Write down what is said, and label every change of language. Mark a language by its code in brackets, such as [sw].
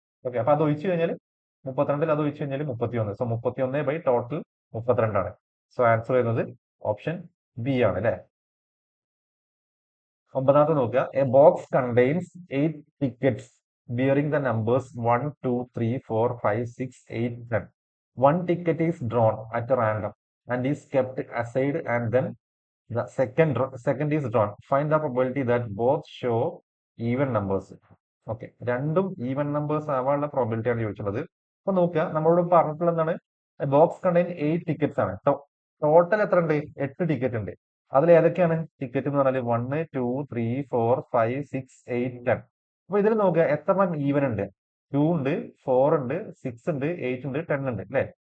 [ml] Okay, അപ്പൊ അത് ഒഴിച്ചു കഴിഞ്ഞാൽ 32 അത് ഒഴിച്ചു കഴിഞ്ഞാൽ 31. സോ 31 ബൈ ടോട്ടൽ 32 ആണ്. സോ ആൻസർ വരുന്നത് ഓപ്ഷൻ ബി ആണ് അല്ലെ. ഒമ്പതാമത്തെ നോക്കുക. [en] A box contains 8 tickets bearing the numbers 1, 2, 3, 4, 5, 6, 8, 10. One ticket is drawn at random and is kept aside, and then the second is drawn. Find the probability that both show even numbers. [ml] Okay, രണ്ടും even numbers ആവാനുള്ള probability ആണ് ചോദിച്ചുള്ളത്. അപ്പൊ നോക്കുക, നമ്മളോട് പറഞ്ഞിട്ടുള്ള എന്താണ്, [en] box contain 8 tickets [ml] ആണ്. Total എത്ര ഉണ്ട്? 8 ടിക്കറ്റ് ഉണ്ട്. അതിൽ ഏതൊക്കെയാണ് ടിക്കറ്റ് എന്ന് പറഞ്ഞാൽ 1, 2, 3, 4, 5, 6, 8, 10. അപ്പൊ ഇതിൽ നോക്കുക എത്ര ഈവൻ ഉണ്ട്. 2 ഉണ്ട്, 4 ഉണ്ട്, 6 ഉണ്ട്, 8 ഉണ്ട്, 10 ഉണ്ട് അല്ലെ.